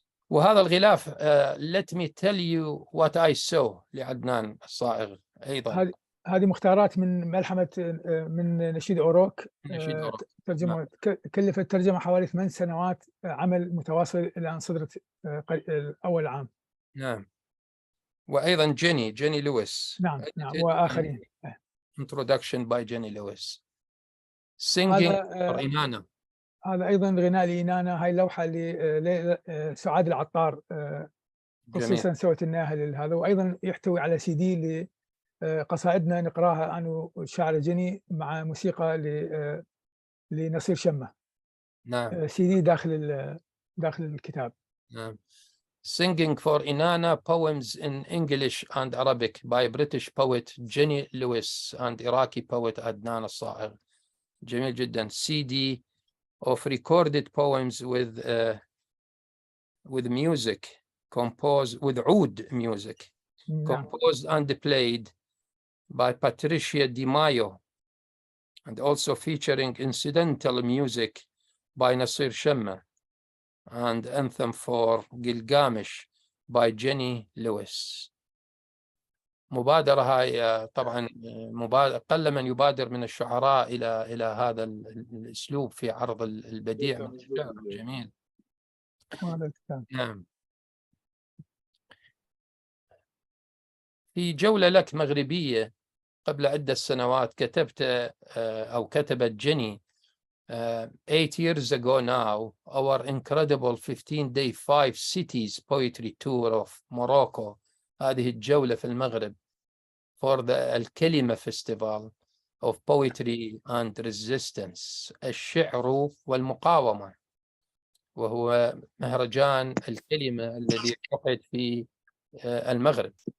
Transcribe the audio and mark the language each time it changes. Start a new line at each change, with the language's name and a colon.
Arabic: وهذا الغلاف
English: Let me tell you what I saw
Arabic: لعدنان الصائغ أيضا. هذه مختارات من ملحمة من نشيد أوروك. نشيد أوروك. ترجمة. نعم. كلفت ترجمة حوالي 8 سنوات، عمل متواصل إلى أن صدرت أول عام. نعم. وأيضا جيني لويس. نعم. نعم. وآخرين.
English: Introduction by Jenny Lewis. Singing for Inanna.
Arabic: هذا أيضا غناء لإنانا. هاي اللوحة لسعاد العطار خصيصا سوت لنا هذا، وأيضا يحتوي على CD لقصائدنا نقراها أنا والشاعر جيني مع موسيقى لنصير شمة. نعم. CD داخل الكتاب. نعم.
English: Singing for Inanna, poems in English and Arabic by British poet Jenny Lewis and Iraqi poet Adnan الصائغ.
Arabic: جميل جدا.
English: CD of recorded poems with music composed with oud music.
Arabic: نعم.
English: composed and played by Patricia Di Maio, and also featuring incidental music by Nasir Shemma, and anthem for Gilgamesh by Jenny Lewis.
Arabic: مبادرة هاي طبعا قل من يبادر من الشعراء إلى هذا الأسلوب في عرض البديع من الشعر. جميل. نعم. في جولة لك مغربية قبل عدة سنوات كتبت أو كتبت جيني
English: 8 years ago now, our incredible 15-day 5 cities poetry tour of Morocco.
Arabic: هذه الجولة في المغرب
English: for the
Arabic: الكلمة
English: festival of poetry and resistance،
Arabic: الشعر والمقاومة، وهو مهرجان الكلمة الذي عقد في المغرب.